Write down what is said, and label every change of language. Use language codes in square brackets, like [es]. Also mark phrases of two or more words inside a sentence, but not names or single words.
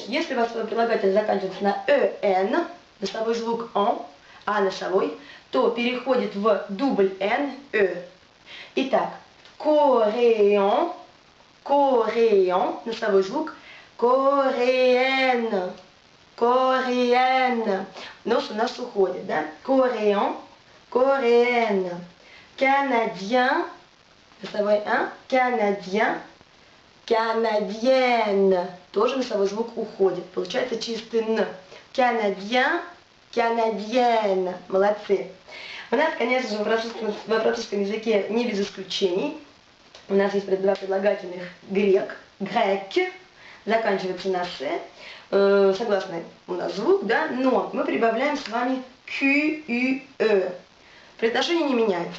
[ru] Если у вас прилагательное заканчивается на «эн», носовой звук «он», а носовой, то переходит в дубль «н», Итак. [fr] Coréen, coréen, [ru] носовой звук [fr] «coréenne», coréenne. [ru] Нос у нас уходит, да? [fr] Coréen, coréenne. Canadien, [ru] носовой «н», [fr] canadien, canadienne. [ru] Тоже носовой звук уходит. Получается чистый «н». [fr] Canadien, canadienne. [ru] Молодцы. У нас, конечно же, в французском языке не без исключений. У нас есть два прилагательных грек, grec, заканчивается на «с». Согласно у нас звук, да, но мы прибавляем с вами «q», Произношение не меняется.